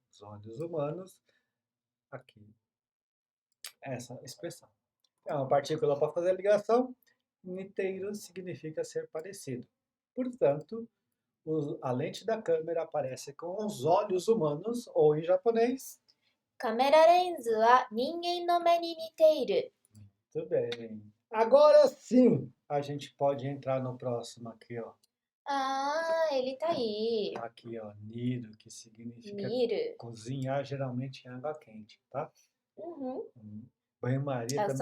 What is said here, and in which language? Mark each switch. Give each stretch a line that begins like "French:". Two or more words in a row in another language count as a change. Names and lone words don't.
Portuguese: Os olhos humanos aqui. Essa expressão. É uma partícula para fazer a ligação. Niteiro significa ser parecido. Portanto, a lente da câmera aparece com os olhos humanos, ou em japonês.
Japanese: カメラレンズは人間の目に似ている。
Portuguese: Muito bem. Agora sim, a gente pode entrar no próximo aqui, ó. Ah, ele tá aí. Aqui, ó, nido, que significa
Japanese: 見る。
Portuguese: cozinhar geralmente em água quente, tá? Uhum. Banho-maria É também.